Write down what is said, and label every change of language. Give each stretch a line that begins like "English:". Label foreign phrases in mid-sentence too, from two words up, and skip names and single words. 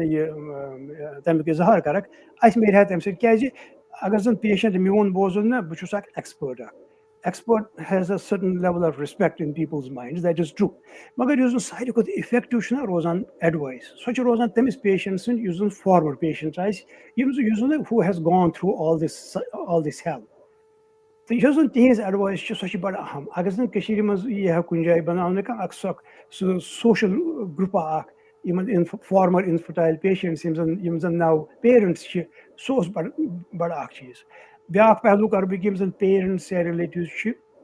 Kashmiri: تَمیُک اِظہار کَرکھ اَسہِ میلہِ ہا تَمہِ سۭتۍ کیازِ اگر زَن پیشنٹ میون بوزُن نہ بہٕ چھُس اکھ ایٚکٕسپٲرٹ اکھ
English: expert has a certain level of respect in people's mind that is true
Kashmiri: مگر یُس زَن ساروی کھۄتہٕ اِفیکٹِو چھُنہ روزان ایڈوایس سۄ چھِ روزان تٔمِس پیشنٹ سٕنٛدۍ یُس زَن
English: forward patient
Kashmiri: آسہِ یُس زَن
English: who has gone through all this hell
Kashmiri: تہٕ یۄس زَن تِہنٛز ایڈوایس چھِ سۄ چھِ بَڑٕ اہم اگر زَن کٔشیٖرِ منٛز یی ہا کُنہِ جایہِ بَناونہٕ کانٛہہ اکھ سُہ
English: social group
Kashmiri: اکھ یِمن
English: former infertile patients
Kashmiri: یِم زَن
English: now parents
Kashmiri: چھِ سُہ اوس بَڑٕ اکھ چیٖز بیاکھ پہلوٗ کَرٕ بہٕ کہِ یِم زَن پیرنٹس یا رِلیٹِوٕز چھِ